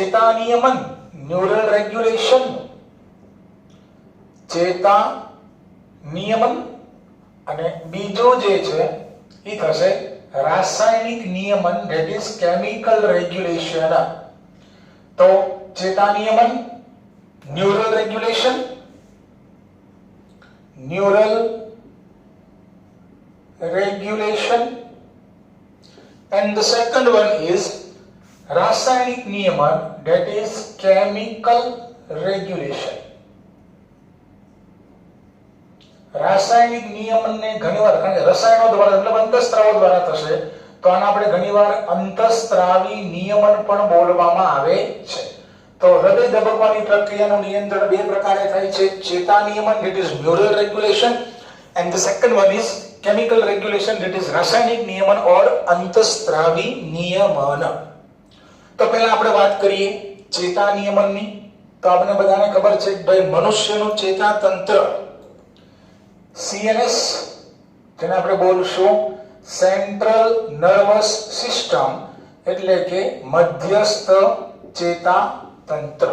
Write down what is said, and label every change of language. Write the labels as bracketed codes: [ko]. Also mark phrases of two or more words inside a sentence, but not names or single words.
[gu] ચેતા નિયમન [en] neural regulation, [gu] ચેતા નિયમન, અને બીજો જે છે એ થશે રાસાયણિક નિયમન, [en] that is chemical regulation. [gu] તો ચેતા નિયમન, [en] neural regulation, neural regulation, and the second one is [gu] રાસાયણિક નિયમન, [en] that is chemical regulation. [gu] રાસાયણિક નિયમનને ઘણીવાર કારણ કે રસાયણો દ્વારા મતલબ અંતઃસ્ત્રાવો દ્વારા થશે તો આને આપણે ઘણીવાર અંતઃસ્ત્રાવી નિયમન પણ બોલવામાં આવે છે. તો હૃદય ધબકવાની પ્રક્રિયાનું નિયંત્રણ બે પ્રકારે થાય છે, ચેતા નિયમન, [en] that is neural regulation, and the second one is chemical regulation, that is [gu] રાસાયણિક નિયમન [en] or [gu] અંતઃસ્ત્રાવી નિયમન. તો પહેલા આપણે વાત કરીએ ચેતા નિયમનની. તો આપણે બધાને ખબર છે કે ભાઈ મનુષ્યનું ચેતા તંત્ર CNS, જેને આપણે બોલશું [en] central nervous system, [gu] એટલે કે મધ્યસ્થ ચેતા તંત્ર.